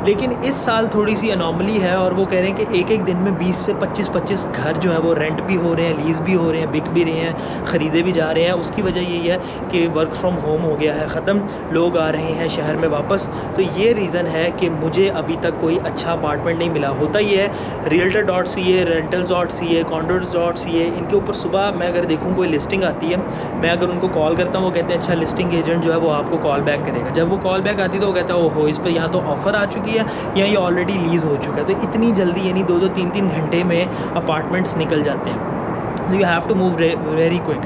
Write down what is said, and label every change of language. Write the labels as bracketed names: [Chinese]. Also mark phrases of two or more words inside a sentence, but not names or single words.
[Hindi] लेकिन इस साल थोड़ी सी अनोमली है और वो कह रहे हैं कि एक एक दिन में 20 से 25 घर जो है वो रेंट भी हो रहे हैं, लीज़ भी हो रहे हैं, बिक भी रहे हैं, ख़रीदे भी जा रहे हैं। उसकी वजह यही है कि [English] work from home [Hindi] हो गया है ख़त्म, लोग आ रहे हैं शहर में वापस। तो ये रीज़न है कि मुझे अभी तक कोई अच्छा अपार्टमेंट नहीं मिला। होता ये है realtor.ca, rentals.ca, condos.ca, इनके ऊपर सुबह मैं अगर देखूँ कोई लिस्टिंग आती है, मैं अगर उनको कॉल करता हूँ, वो कहते हैं अच्छा [English] listing agent [Hindi] जो है वो आपको [English] call back [Hindi] करेगा। जब वो [English] call back [Hindi] आती है तो वो कहता है ओहो, इस पर यहाँ तो ऑफ़र आ चुकी है या ये [English] already lease [Hindi] हो चुका है। तो इतनी जल्दी यानी 2-2, 3-3 घंटे में अपार्टमेंट्स निकल जाते हैं। [English] you have to move very quick.